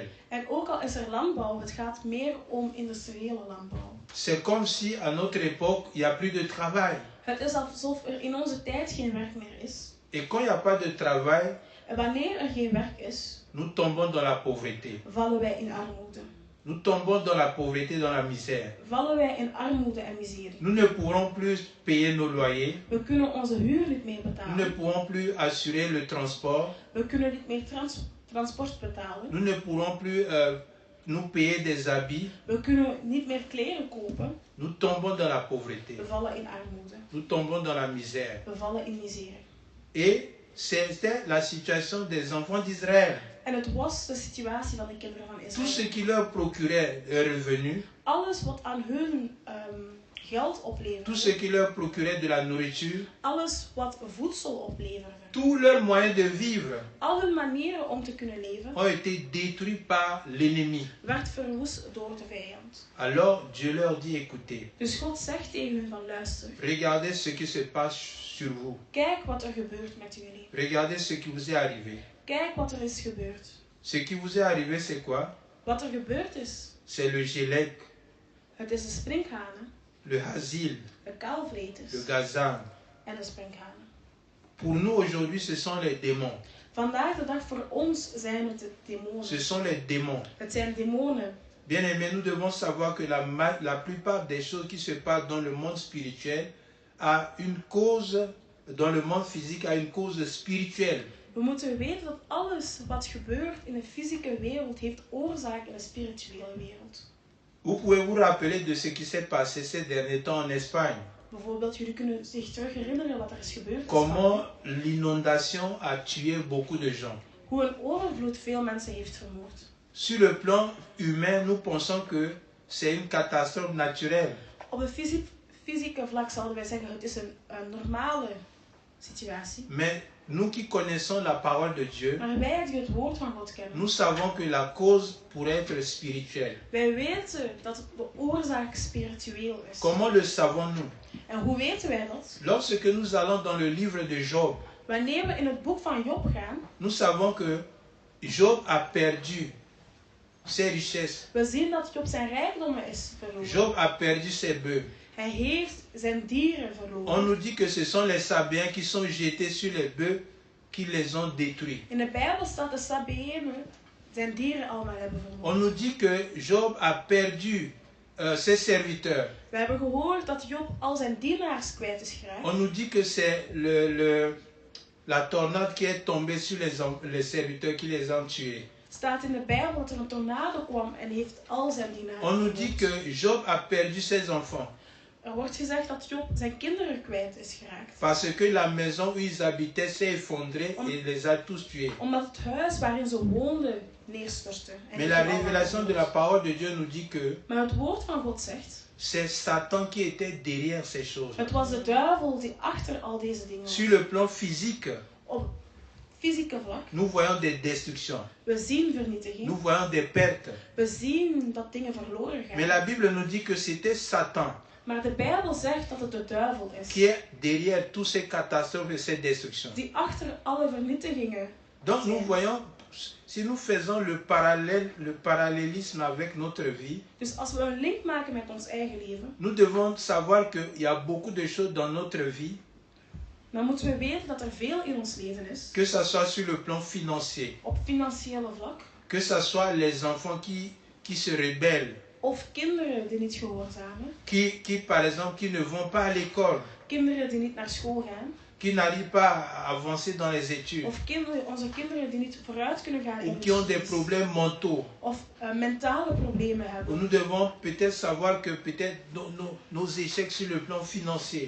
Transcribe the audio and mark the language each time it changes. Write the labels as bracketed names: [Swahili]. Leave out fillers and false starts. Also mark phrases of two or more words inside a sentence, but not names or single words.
[Dutch] En ook al is er landbouw, het gaat meer om industriële landbouw. [French] C'est comme si à notre époque, il n'y a plus de travail. [Dutch] Het is alsof er in onze tijd geen werk meer is. [French] Et quand il n'y a pas de travail, [Dutch] En wanneer er geen werk is, [French] nous tombons dans la pauvreté. [Dutch] vallen wij in armoede. [French] Nous tombons dans la pauvreté, dans la misère. [Dutch] Vallen wij in armoede en miserie. [French] Nous ne pourrons plus payer nos loyers. [Dutch] We kunnen onze huur niet meer [French] Nous ne [Dutch] betalen. [French] pourrons plus assurer le transport. [Dutch] We kunnen niet meer transport betalen. [French] Nous ne pourrons plus nous payer des habits, [Dutch] We kunnen niet meer kleren kopen. [French] nous tombons dans la pauvreté. [Dutch] We vallen in armoede. [French] Nous tombons dans la misère. [Dutch] We vallen in misère. [French] Et c'était la situation des enfants d'Israël. [Dutch] En het was de situatie van de kinderen van [French] Tout ce [Dutch] Israël. [French] qui leur procurait un revenu, [Dutch] Alles wat aan hun geld [French] tout ce [Dutch] opleverde, [French] qui leur procurait de la nourriture, [Dutch] alles wat voedsel opleverde, [French] tous leurs moyens de vivre [Dutch] al hun manieren om te kunnen leven, [French] ont été détruits par l'ennemi. [Dutch] werd verwoest door de vijand. [French] Alors Dieu leur dit, écoutez, [Dutch] Dus God zegt tegen hun van luister, [French] regardez ce qui se passe sur vous. [Dutch] kijk wat er gebeurt met jullie. [French] Regardez ce qui vous est arrivé. [Dutch] Kijk wat er is gebeurd. [French] Ce qui vous est arrivé, c'est quoi? [Dutch] Wat er gebeurd is, [French] C'est le gélec, [Dutch] het is de sprinkhanen, [French] le hasil, [Dutch] de kaalvreters [French] le gazan. [Dutch] en de sprinkhanen. [French] Pour nous aujourd'hui, ce sont les démons. [Dutch] Vandaag de dag voor ons zijn het de demonen. [French] Ce sont les démons. [Dutch] Het zijn demonen. [French] Bien aimés, nous devons savoir que la plupart des choses qui se passent dans le monde spirituel a une cause, dans le monde physique, a une cause spirituelle. [Dutch] We moeten weten dat alles wat gebeurt in de fysieke wereld heeft oorzaak in de spirituele wereld. [French] Vous pouvez vous rappeler de ce qui s'est passé ces derniers temps en Espagne. [Dutch] Bijvoorbeeld, jullie kunnen zich terug herinneren wat er is gebeurd. [French] Comment l'inondation a tué beaucoup de gens. [Dutch] Hoe een overvloed veel mensen heeft vermoord. [French] Sur le plan humain, nous pensons que c'est une catastrophe naturelle. [Dutch] Op de fysieke vlak zouden wij zeggen het is een normale situatie. [French] Mais nous qui connaissons la parole de Dieu, [Dutch] Maar wij die het woord van God kennen, [French] nous savons que la cause pourrait être spirituelle. [Dutch] wij weten dat de oorzaak spiritueel is. [French] Comment le savons-nous? [Dutch] En hoe weten wij dat? [French] Lorsque nous allons dans le livre de Job, [Dutch] Wanneer we in het boek van Job gaan, [French] nous savons que Job a perdu ses richesses. [Dutch] we zien dat Job zijn rijkdommen is verloren. [French] Job a perdu ses bœufs. [Dutch] Hij heeft zijn dieren [French] On [Dutch] verloren. [French] nous dit que ce sont les Sabiens qui sont jetés sur les bœufs qui les ont détruits. [Dutch] In de Bijbel staat de Sabeenen zijn dieren allemaal hebben [French] On [Dutch] vermoord. [French] nous dit que Job a perdu ses serviteurs. [Dutch] We hebben gehoord dat Job al zijn dienaars kwijt is geraakt. [French] On nous dit que c'est la tornade qui est tombée sur les serviteurs qui les ont tués. [Dutch] Staat in de Bijbel dat er een tornado kwam en heeft al zijn dienaars [French] On nous dit [Dutch] vermoord. [French] que Job a perdu ses enfants [Dutch] Er wordt gezegd dat Job zijn kinderen kwijt is geraakt. [French] parce que la maison où ils habitaient s'est effondrée et les a tous tués. [Dutch] Omdat het huis waarin ze woonden neerstortte. En [French] Mais [Dutch] heeft [French] la [Dutch] hen allemaal [French] révélation de la [Dutch] vermoord. [French] parole de Dieu nous dit que [Dutch] Maar het woord van God zegt, [French] c'est Satan qui était derrière ces choses. [Dutch] het was de duivel die achter al deze dingen was. [French] Sur le plan physique, [Dutch] Op fysieke vlak, [French] nous voyons des destructions, [Dutch] we zien vernietiging. [French] nous voyons des pertes. [Dutch] We zien dat dingen verloren [French] Mais la [Dutch] gaan. [French] Bible nous dit que c'était Satan [Dutch] Maar de Bijbel zegt dat het de duivel [French] qui [Dutch] is. [French] est derrière toutes ces catastrophes et ces destructions. [Dutch] Die achter alle vernietigingen [French] Donc nous [Dutch] zijn. [French] voyons, si nous faisons le parallélisme avec notre vie, [Dutch] Dus als we een link maken met ons eigen leven, [French] nous devons savoir qu'il y a beaucoup de choses dans notre vie, [Dutch] dan moeten we weten dat er veel in ons leven is. [French] que ce soit sur le plan financier, [Dutch] Op financiële vlak. [French] que ce soit les enfants qui se rebellent, [Dutch] Of kinderen die niet gehoorzamen. [French] qui par exemple qui ne vont pas à l'école, [Dutch] Kinderen die niet naar school gaan. [French] qui n'arrivent pas à avancer dans les études, [Dutch] Of onze kinderen die niet vooruit kunnen gaan in [French] ou [Dutch] de [French] qui ont des [Dutch] studies. [French] problèmes mentaux. [Dutch] Of mentale problemen hebben. [French] Nous devons peut-être savoir que peut-être nos échecs sur le plan financier,